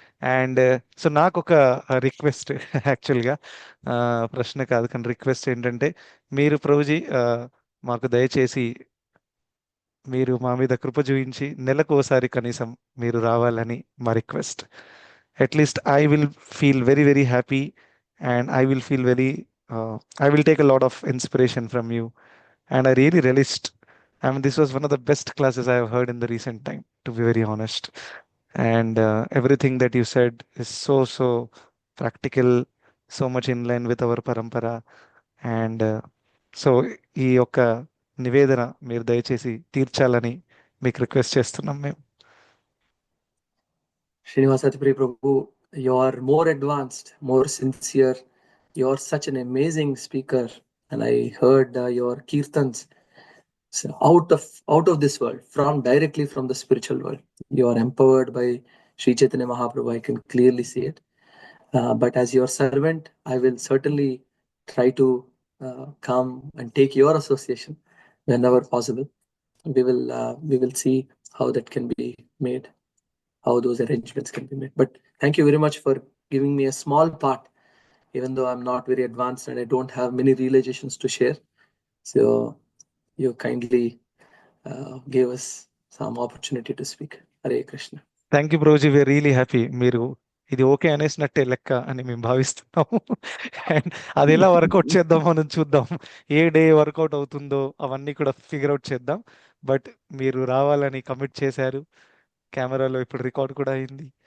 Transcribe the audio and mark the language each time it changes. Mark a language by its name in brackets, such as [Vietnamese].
[English] and so [Telugu] నాకు ఒక request, యాక్చువల్గా ప్రశ్న కాదు కానీ రిక్వెస్ట్ ఏంటంటే, మీరు ప్రభుజీ మాకు దయచేసి మీరు మా మీద కృప చూపించి నెలకు ఓసారి కనీసం మీరు రావాలని మా request. [English] At least I will feel very very happy, and I will feel very I will take a lot of inspiration from you, and I really relished. I mean, this was one of the best classes I have heard in the recent time, to be very honest. And everything that you said is so practical, so much in line with our parampara. And so [Telugu] ఈ యొక్క నివేదన మీరు దయచేసి తీర్చాలని మీకు request చేస్తున్నాం మేము. [English] Srinivasatipuri Prabhu, you are more advanced, more sincere. You are such an amazing speaker, and I heard your kirtans out of this world, directly from the spiritual world. You are empowered by Sri Chaitanya Mahaprabhu. I can clearly see it. But as your servant, I will certainly try to come and take your association whenever possible. We will see how that can be made, how those arrangements can be made. But thank you very much for giving me a small part, even though I'm not very advanced and I don't have many realizations to share. So you kindly gave us some opportunity to speak. Hare Krishna. Thank you బ్రోజీ, we are really happy. [Telugu] మీరు ఇది okay అనేసినట్టే లెక్క అని మేము భావిస్తున్నాము. And అది ఎలా work out చేద్దాం మనం చూద్దాం. ఏ డే వర్కౌట్ అవుతుందో అవన్నీ కూడా ఫిగర్ అవుట్ చేద్దాం. బట్ మీరు రావాలని కమిట్ చేశారు. కెమెరాలో ఇప్పుడు రికార్డ్ కూడా అయింది.